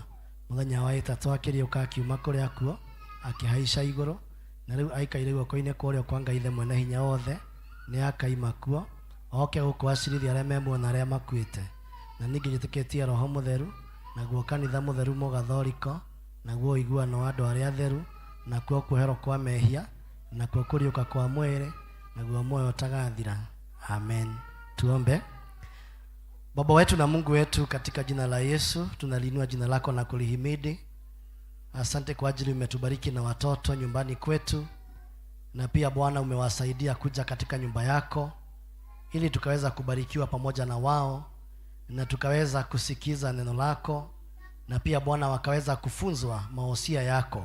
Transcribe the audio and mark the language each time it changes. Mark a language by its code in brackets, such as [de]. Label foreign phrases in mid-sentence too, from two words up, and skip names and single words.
[ki] Mũthenya wa ĩtatũ akĩriũka akiuma kũrĩ akuo, akĩhaica igũrũ, na rĩu aikaire guoko-inĩ kũrĩa kwa Ngai Ithe mwene hinya wothe, nĩ akaima kuo, oke gũkũ acirithia arĩa memuona arĩa makuĩte. Na ningĩ njĩtĩkĩtie Roho Mũtheru, naguo kanitha mũtheru mũgathoriko, naguo ũiguano wa andũ arĩa atheru, nakuo kuoherwo kwa mehia, nakuo kũriũka kwa mwĩrĩ, naguo muoyo ũtagathira. Amen. Tuombe. [sw] Baba wetu na Mungu wetu, katika jina la Yesu tunaliinua jina lako na kulihimidi. Asante kwa ajili umetubariki na watoto nyumbani kwetu, na pia Bwana umewasaidia kuja katika nyumba yako ili tukaweza kubarikiwa pamoja na wao, na tukaweza kusikiza neno lako, na pia Bwana wakaweza kufunzwa maosia yako.